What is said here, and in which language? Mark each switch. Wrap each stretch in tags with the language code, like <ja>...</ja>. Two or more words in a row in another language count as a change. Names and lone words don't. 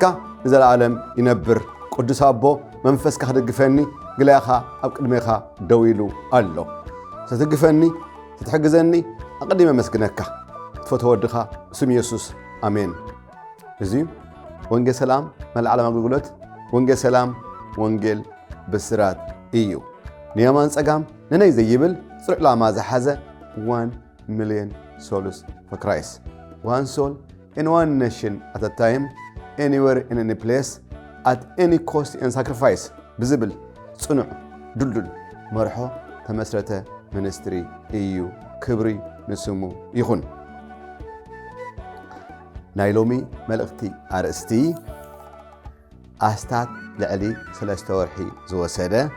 <ti>ንዘለዓለም ይነብር ቅዱስ አቦ መንፈስካ ክድግፈኒ ግላኻ ኣብ ቅድሜኻ ደው ኢሉ ኣሎ ትድግፈኒ ትሕግዘኒ ኣቀዲመ መስግነካ ትፈትዎ ወድኻ ስም ኢየሱስ አሜን እዚ ወንጌል ሰላም መልዓለም አገልግሎት ወንጌል ሰላም ወንጌል ብስራት እዩ ንየማን ጸጋም ነነይ ዘይብል ጽሩዕ ላማ ዝሓዘ</ti> <en>1 million souls for Christ. One soul in one nation at a time, anywhere in any place, at any cost and sacrifice.</en> <ti>ብዝብል ጽኑዕ ዱልዱል መርሖ ተመስረተ ሚኒስትሪ እዩ ክብሪ ንስሙ ይኹን ናይ ሎሚ መልእኽቲ ኣርእስቲ ኣስታት ልዕሊ 3 ወርሒ ዝወሰደ</ti>